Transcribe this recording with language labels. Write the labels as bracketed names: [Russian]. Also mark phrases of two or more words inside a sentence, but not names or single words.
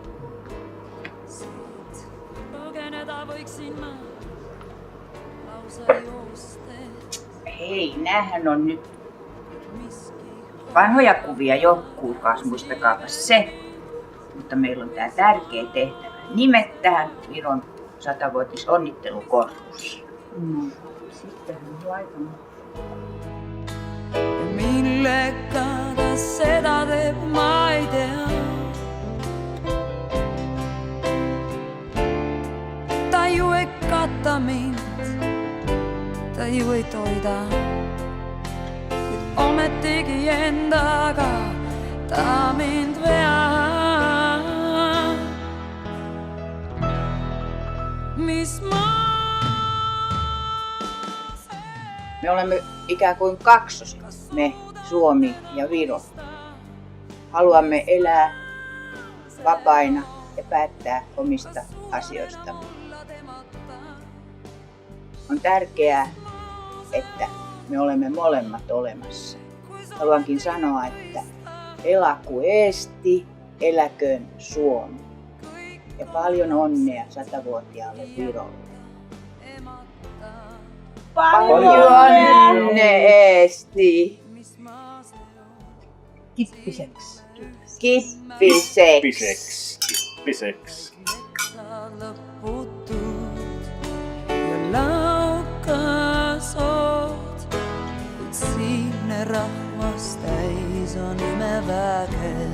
[Finnish] Hei, näähän on nyt vanhoja kuvia jo, kuulkaas, muistakaapa se. Mutta meillä on tää tärkeä tehtävä. Nimettään Viron 100-vuotisonnittelukorpus. Sittenhän laitamme. [Estonian] Millega ta seda teeb, ma ei tea. Ta ju ei kata mind, ta ju ei toida. Kuid ometigi endaga ta mind veab. Mis [Finnish] Me olemme ikään kuin kaksosia, me, Suomi ja Viro. Haluamme elää vapaina ja päättää omista asioistamme. On tärkeää, että me olemme molemmat olemassa. Haluankin sanoa, että [Estonian] elaku Eesti, [Finnish] eläköön Suomi. Ja paljon onnea 100-vuotiaalle Virolle. Paljon onnea Eesti! Kippiseksi. Kippiseksi. Kippiseksi. [Estonian] ja laukasod, kuid siinne rahvas täis on imeväge.